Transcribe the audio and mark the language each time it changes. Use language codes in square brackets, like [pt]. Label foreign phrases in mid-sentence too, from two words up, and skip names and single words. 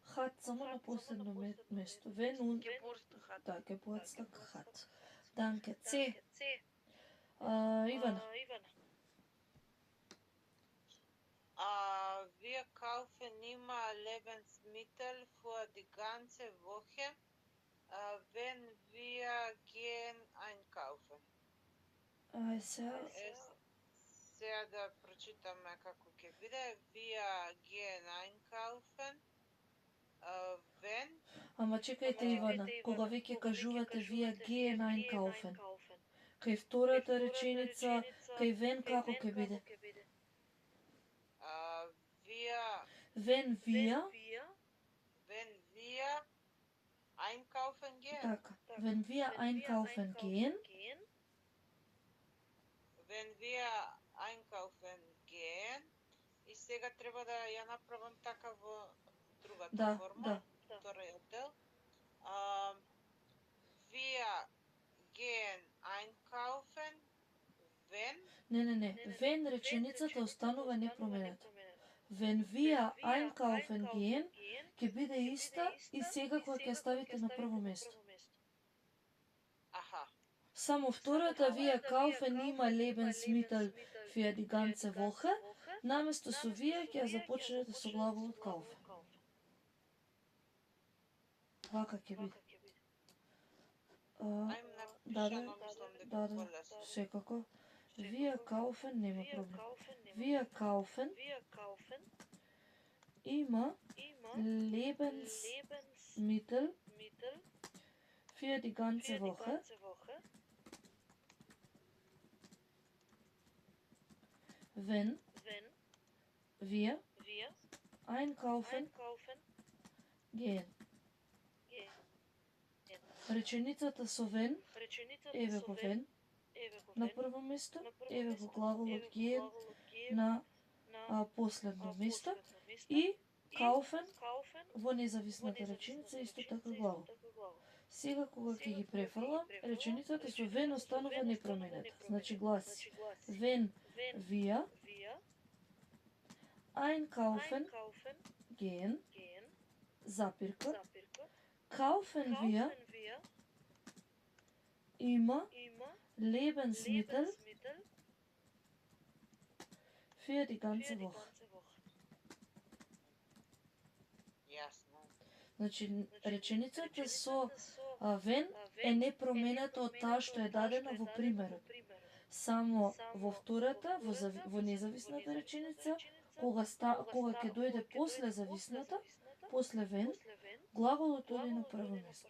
[mk] Hat само на последно место. [de] Wenn und да, Geburtstag hat. Danke. C. Ивана. Wir kaufen immer Lebensmittel für die ganze Woche, wenn wir gehen einkaufen. [mk] Сега да прочитаме како ќе биде. [de] Wir gehen einkaufen, wenn... [mk] Ама чекајте, Ивана, кога веќе кажувате [de] wir gehen einkaufen, [mk] кај втората реченица, кај wenn како ќе биде? [de] Wenn wir einkaufen gehen. Така, wenn wir einkaufen gehen, wenn wir einkaufen gehen, [mk] и сега треба да ја направам така во другата форма, вториот дел. [de] Wir gehen einkaufen, wenn... [mk] Не, wenn реченицата останува непроменета. [de] Wenn wir einkaufen gehen, [mk] ќе биде иста и сега кога ќе ставите на прво место. Само втората [de] wir kaufen immer Lebensmittel für die ganze Woche, [mk] наместо со wir ќе започнете со глаголот kaufen. Вака ќе биде. Да, секако. [de] Wir kaufen, [mk] нема проблем. [de] Wir kaufen immer Lebensmittel für die ganze Woche. Wenn wir einkaufen gehen. [mk] Реченицата со wenn еве го when на прво место, еве го глаголот gehen на последно место и kaufen во независната реченица исто така глагол. Сега кога ќе ги префрлам, реченицата со when останува непроменета. Значи гласи [de] wenn wir einkaufen gehen, запирка, kaufen wir immer Lebensmittel für die ganze Woche. [mk] Јасно. Значи, реченицата со wenn е непроменета од таа што е дадена во примерот. Само во втората, во независната реченица, кога ќе дојде после зависната, после wenn, глаголот оди на прво место.